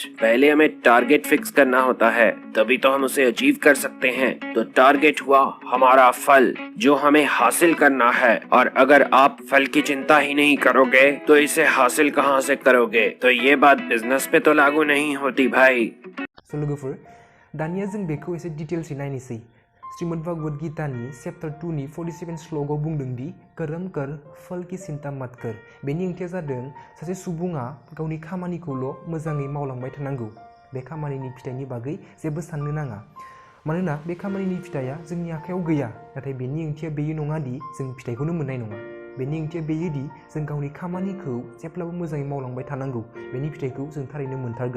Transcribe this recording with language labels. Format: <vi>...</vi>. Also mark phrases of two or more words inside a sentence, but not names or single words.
<hi>पहले हमें</hi> <en>target fix</en> <hi>करना होता है, तभी तो हम उसे अचीव कर सकते हैं। तो टारगेट हुआ हमारा फल, जो हमें हासिल करना है। और अगर आप फल की चिंता ही नहीं करोगे तो इसे हासिल कहाँ से करोगे? तो ये बात बिजनेस पे तो लागू नहीं होती भाई।</hi> <brx>लोगोफोर दानिया जों बेखौ एसे डिटेल्सै नायनोसै। श्रीमद भगवद गीतानि चैप्टार 2 नि 47 श्लोकआव बुंदों दि</brx> <hi>करम कर फल की चिंता मत कर।</hi> <brx>बेनि ओंथिया जादों सासे सुबुङा गावनि खामानिखौल' मोजाङै मावलांबाय थानांगौ, बे खामानिनि फिथाइनि बागै जेबो साननो नाङा। मानोना बे खामानिनि फिथाइया जोंनि आखायाव गैया, नाथाय बेनि ओंथिया बेयो नङा दि जों फिथाइखौनो मोननाय नङा। बेनि ओंथिया बेयो दि जों गावनि खामानिखौ जेब्लाबो मोजाङै मावलांबाय थानांगौ, बेनि फिथाइखौ जों थारैनो मोनथारगोन।</brx>